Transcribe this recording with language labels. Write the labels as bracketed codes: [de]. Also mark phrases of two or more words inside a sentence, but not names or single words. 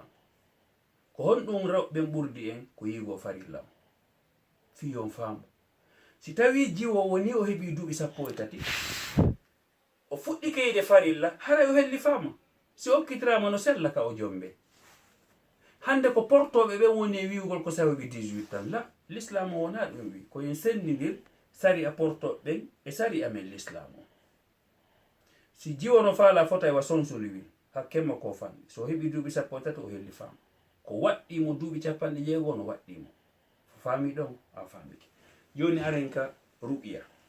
[ff] ko honɗum rewɓe ɓurdi en ko yigo farilla fiyon faamu. si tawi jiwo woni o heɓi duuɓi 13 o fuɗɗike yiide farilla haray o hellifama, si okkitirama no sella ka o jombe. hande ko portoɓe ɓen woni e wiwgol ko sawaɓi 18 ans, la l'islam o wona ɗum wi, koyen sendidir sari a portoɓe ɓen e sari amen l'islam o. si jiwo no faala fota wa sonsoli wi hakke makko fanɗi. So heɓi duuɓi sappo tati o helli faamu. Ko waɗɗimo duuɓi capanɗe jeego no waɗɗimo. Faami ɗon a faamike. Joni aren ka ruqiya.